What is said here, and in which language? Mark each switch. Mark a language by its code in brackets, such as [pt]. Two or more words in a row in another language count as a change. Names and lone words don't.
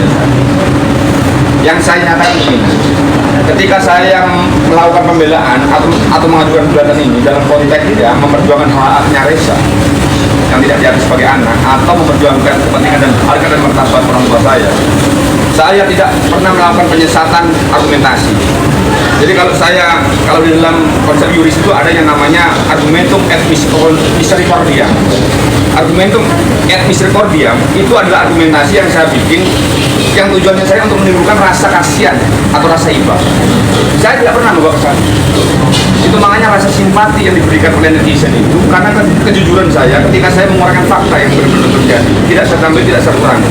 [id] Yang saya nyatakan ini, ketika saya melakukan pembelaan atau mengajukan gugatan ini dalam konteks ya memperjuangkan hak-haknya Reza yang tidak diakui sebagai anak, atau memperjuangkan kepentingan dan harga dan martabat orang tua saya tidak pernah melakukan penyesatan argumentasi. Jadi kalau di dalam konsep yuris itu ada yang namanya [la] argumentum et misericordia. Argumentum et misericordia [id] itu adalah argumentasi yang saya bikin, yang tujuannya saya untuk menimbulkan rasa kasihan atau rasa iba. Saya tidak pernah membawa ke sana. Itu makanya rasa simpati yang diberikan oleh netizen itu karena kejujuran saya ketika saya mengeluarkan fakta yang benar-benar terjadi, tidak saya tambah, tidak saya kurangi.